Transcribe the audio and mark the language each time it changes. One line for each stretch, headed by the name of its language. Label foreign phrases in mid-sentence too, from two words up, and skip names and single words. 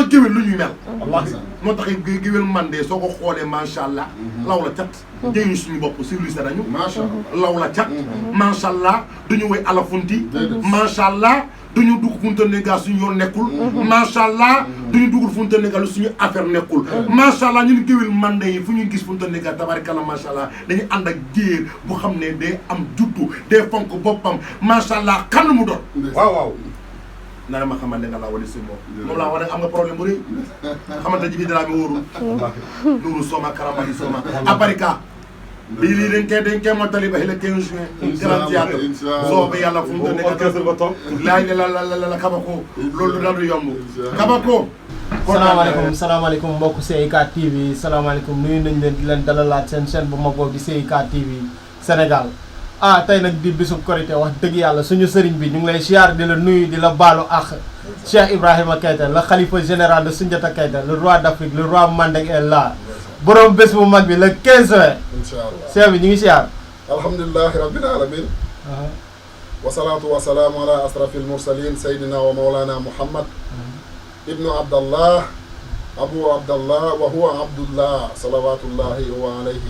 Wolof: géwél lu ñuy mel moo tax géwél man de soo ko xoolee
Arabic: ماشاء الله
Wolof: law la cat jëyuñ suñu bopp civilisé nañu law la cat
Arabic: ماشاء الله
Wolof: duñu woy alafunti
Arabic: ماشاء الله
Wolof: duñu dugg funta néga suñu yoon nekkul
Arabic: ماشاء الله
Wolof: duñu dugg funta néga lu suñu affaire nekkul
Arabic: ماشاء الله
Wolof: ñun géwél man yi fu ñu gis funta néga
Arabic: تبارك الله ماشاء الله
Wolof: dañuy ànd ak géer bu xam ne day am juddu day fonk boppam
Arabic: ماشاء الله
Wolof: kan mu doon waaw na ma xamante ne nga laa wali si moom laa wax ne am nga problème bu rëy xamante Djiby Dramé wóorul nuru soma karambali soma aparika lii dañ koy mottali ba le 15 juin
French: grand théâtre
Wolof: soobe yàlla fu mu doon orchestre ba toog laaj la Kabako loolu la du yomb Kabako salaamaaleykum mbokk CIK TV salaamaaleykum nuyu nañ leen di leen dalalaat seen chaîne bu mag boobu di CIK TV Sénégal tey nag di bisub korité wax dëgg yàlla suñu sëriñ bi ñu ngi lay siyaar di la nuyu di la baalu ak Cheikh Ibrahima Keita
French: le khalifa général de Soundiata Keita le roi d'Afrique le roi Mandeng est là
Wolof: borom bés bu mag bi
French: le 15 juin
Wolof: inshallah Cheikh bi ñu ngi siyaar
Arabic: الحمد لله رب العالمين والصلاة والسلام على أشرف المرسلين سيدنا ومولانا محمد ابن عبد الله أبو عبد الله وهو عبد الله صلوات الله وعليه